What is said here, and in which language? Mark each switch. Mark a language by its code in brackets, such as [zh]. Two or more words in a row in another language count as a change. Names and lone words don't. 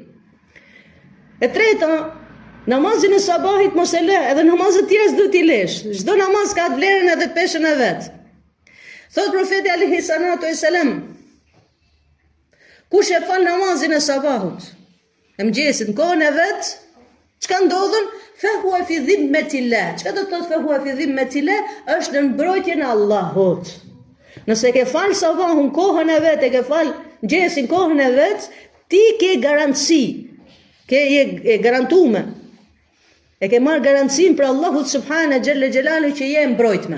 [sq] E treta, namazin e sabahit mos e le, edhe namazet tjera s'do t'i lesh. Çdo namaz ka vlerën edhe peshën e vet. Thot profeti [ar] عليه الصلاة والسلام, [sq] kush e fal namazin e sabahut, e mëngjesit në kohën e vet, çka ndodhën? [ar] فهو في ذمة الله. [sq] Çka do të thotë [ar] فهو في ذمة الله? [sq] Është në mbrojtjen e Allahut. Nëse ke falë sabahun kohën e vetë, e ke falë mëngjesin kohën e vetë, ti ke garanci, je garantume. E ke marrë garancin për Allahut [ar] سبحانه جل جلاله [sq] që je mbrojtme.